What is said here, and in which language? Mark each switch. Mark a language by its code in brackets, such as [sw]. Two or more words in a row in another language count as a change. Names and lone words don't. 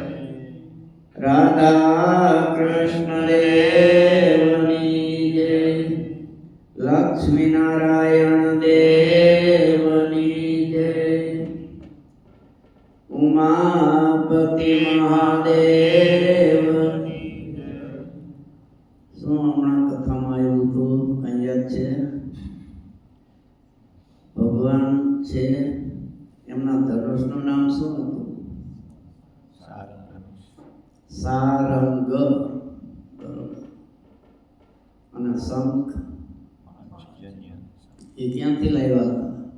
[gu] રાધા કૃષ્ણ દેવની જય। લક્ષ્મી નારાયણ દેવની જય। ઉમાપતિ મહાદેવની જય। શું હમણાં કથામાં આવ્યું હતું કઈ યાદ છે? ભગવાન છે એમના ધનુષનું નામ શું હતું? સારંગ. બરોબર. અને શંખ એ ક્યાંથી લાવ્યા હતા?